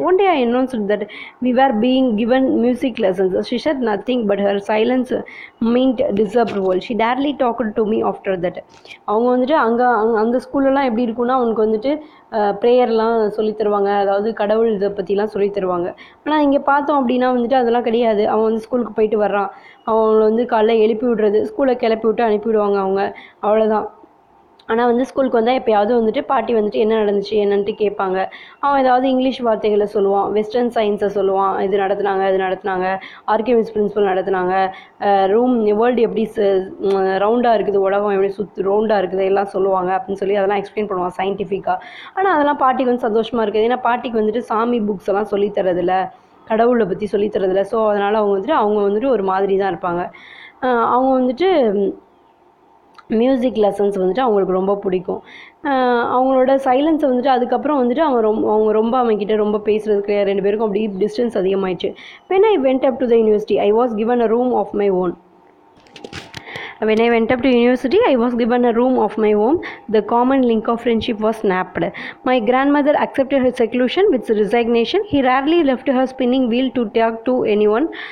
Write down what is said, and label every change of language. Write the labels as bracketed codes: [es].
[en] One day I announced that we were being given music lessons. She said nothing, but her silence meant disapproval. She barely talked to me after that. [ta] அவங்க வந்துட்டு அந்த ஸ்கூல்லலாம் எப்படி இருக்குன்னா அவனுக்கு வந்துட்டு ப்ரேயர்லாம் சொல்லி தருவாங்க, அதாவது கடவுள் இதை பற்றிலாம் சொல்லி தருவாங்க. ஆனால் இங்கே பார்த்தோம் அப்படின்னா வந்துட்டு அதெல்லாம் கிடையாது. அவன் வந்து ஸ்கூலுக்கு போயிட்டு வர்றான், அவங்கள வந்து காலைல எழுப்பி விடுறது, ஸ்கூலை கிளப்பி விட்டு அனுப்பிவிடுவாங்க அவங்க, அவ்வளோதான். ஆனால் வந்து ஸ்கூலுக்கு வந்தால் எப்போயாவது வந்துட்டு பாட்டி வந்துட்டு என்ன நடந்துச்சு என்னன்ட்டு கேட்பாங்க. அவன் ஏதாவது இங்கிலீஷ் வார்த்தைகளை சொல்லுவான், வெஸ்டர்ன் சயின்ஸை சொல்லுவான், இது நடத்துனாங்க, ஆர்கிமிடிஸ் பிரின்சிபல் நடத்துனாங்க, வேர்ல்டு எப்படி ரவுண்டாக இருக்குது, உலகம் எப்படி ரவுண்டாக இருக்குது எல்லாம் சொல்லுவாங்க அப்படின்னு சொல்லி அதெல்லாம் எக்ஸ்பிளைன் பண்ணுவான் சயின்டிஃபிக்காக. ஆனால் அதெல்லாம் பாட்டிக்கு வந்து சந்தோஷமாக இருக்குது. ஏன்னா பாட்டிக்கு வந்துட்டு சாமி புக்ஸ் எல்லாம் சொல்லித்தரதில்ல, கடவுளை பற்றி சொல்லித்தரதில்ல. ஸோ அதனால் அவங்க வந்துட்டு ஒரு மாதிரி தான் இருப்பாங்க. அவங்க வந்துட்டு மியூசிக் லெசன்ஸ் வந்துட்டு அவங்களுக்கு ரொம்ப பிடிக்கும். அவங்களோட சைலன்ஸை வந்துட்டு அதுக்கப்புறம் வந்துட்டு அவங்க ரொம்ப அவங்ககிட்ட ரொம்ப பேசுகிறது கிடையாது. 2 பேருக்கும் அப்படி டிஸ்டன்ஸ் அதிகமாகிடுச்சு. [en] When I went up to the university, I was given a room of my own. When I went up to university, I was given a room of my own. The common link of friendship was snapped. My grandmother accepted her seclusion with resignation. He rarely left her spinning wheel to talk to anyone.